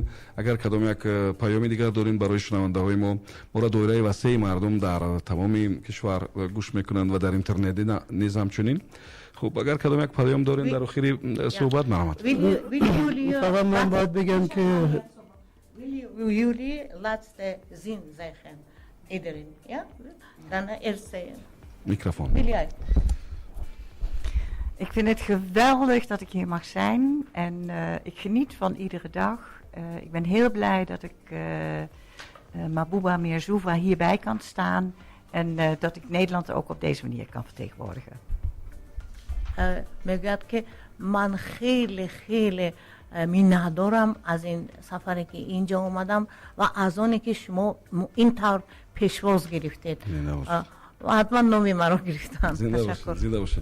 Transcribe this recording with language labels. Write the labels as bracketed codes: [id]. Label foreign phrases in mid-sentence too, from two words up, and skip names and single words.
[fa] اگر کدام یک پیامی دیگر دارین برای شنونده‌های ما را دایره وسیع مردم در تمام کشور گوش میکنند و در اینترنت نیز همچنین. خب اگر کدام یک پیام دارین در آخر صحبت مرحمت. فقط من باید بگم که [nl] jullie laatste zin zeggen, iedereen, ja? Dan eerst Microfoon. wil jij? Ik vind het geweldig dat ik hier mag zijn en ik geniet van iedere dag. Ik ben heel blij dat ik Mahbouba Meersoufa hierbij kan staan en dat ik Nederland ook op deze manier kan vertegenwoordigen. [fa] میگوید که من خیلی منت دارم از این سفری که اینجا اومدم و از آنی که شما این طور پیشواز گرفتید و حتما نامی مرا گرفتن. زنده باشید.